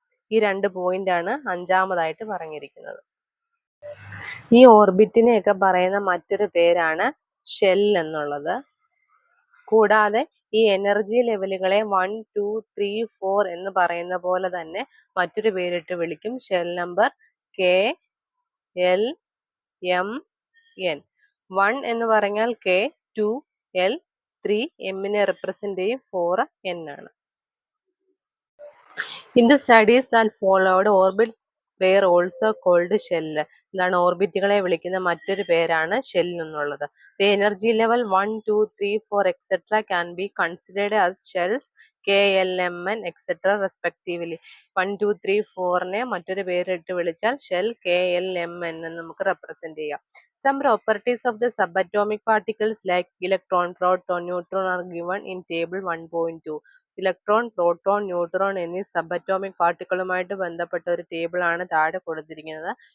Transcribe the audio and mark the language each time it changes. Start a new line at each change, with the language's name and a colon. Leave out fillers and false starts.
Malayalam: ഈ 2 പോയിന്റ് ആണ് 5ാമതായിട്ട് പറഞ്ഞിരിക്കുന്നത്. ഈ ഓർബിറ്റിനെയൊക്കെ പറയുന്ന മറ്റൊരു പേരാണ് ഷെൽ എന്നുള്ളത്. കൂടാതെ ഈ എനർജി ലെവലുകളെ 1, 2, 3, 4 എന്ന് പറയുന്ന പോലെ തന്നെ മറ്റൊരു പേരിട്ട് വിളിക്കും. Shell number K, L, M, N. 1 എന്ന് പറഞ്ഞാൽ K, 2, L, 3 M-നെ റെപ്രസെന്റ് ചെയ്യും, 4 N ആണ്.
English: In the studies that followed, orbits were also called shell.
Malayalam: എന്താണ് ഓർബിറ്റുകളെ വിളിക്കുന്ന മറ്റൊരു പേരാണ് ഷെൽ എന്നുള്ളത്.
English: The energy level 1, 2, 3, 4 etc. can be considered as shells, K, L, M, N etc. respectively.
Malayalam: 1, 2, 3, 4നെ മറ്റൊരു പേരിട്ട് വിളിച്ചാൽ shell, K, L, M, N എന്ന് നമുക്ക് റെപ്രസെന്റ് ചെയ്യാം.
English: Some properties of the subatomic particles like electron, proton, neutron are given in table 1.2.
Malayalam: Electron, proton, neutron എന്നീ sub atomic പാർട്ടിക്കിളുമായിട്ട് ബന്ധപ്പെട്ട ഒരു table ആണ് താഴെ കൊടുത്തിരിക്കുന്നത്.